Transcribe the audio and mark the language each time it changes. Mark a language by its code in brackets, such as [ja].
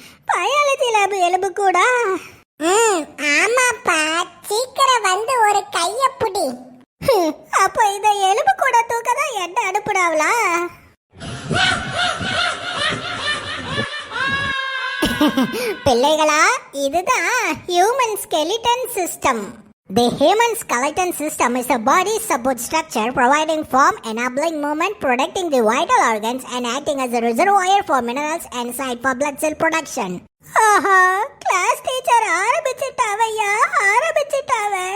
[ta] Biology lab எலும்பு கூடா? ஆமாப்பா, சீக்கிரம் வந்து ஒரு கைய புடி. அப்ப இத எலும்பு கூட தூக்கதான் என்ன அனுப்புறாங்களா? பிள்ளைகளா, இதுதான் human skeleton system. [en] The human skeleton system is a body support structure providing form, enabling movement, protecting the vital organs, and acting as a reservoir for minerals and site for blood cell production. [ta] Aha, class teacher ஆரம்பிச்சிட்டாவையா, ஆரம்பிச்சிட்டாவ.